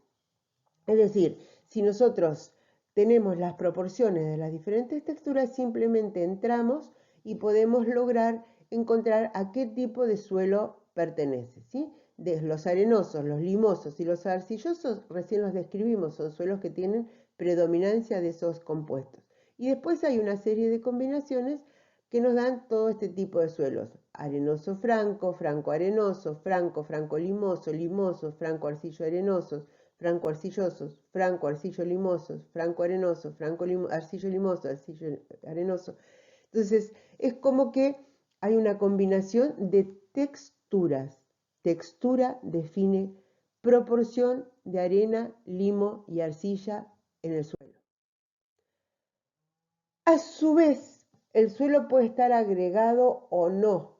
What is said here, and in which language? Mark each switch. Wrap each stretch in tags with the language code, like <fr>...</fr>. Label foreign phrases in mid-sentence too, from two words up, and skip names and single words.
<es>Es decir, si nosotros tenemos las proporciones de las diferentes texturas, simplemente entramos y podemos lograr encontrar a qué tipo de suelo pertenece, ¿sí? De los arenosos, los limosos y los arcillosos, recién los describimos, son suelos que tienen predominancia de esos compuestos. Y después hay una serie de combinaciones que nos dan todo este tipo de suelos. Arenoso franco, franco arenoso, franco, franco limoso, limosos, franco arcillo arenosos, franco arcillosos, franco arcillo limosos, franco arenoso, franco arcillo limoso, arcillo arenoso. Entonces, es como que hay una combinación de texturas. Textura define proporción de arena, limo y arcilla en el suelo. A su vez, el suelo puede estar agregado o no.</es>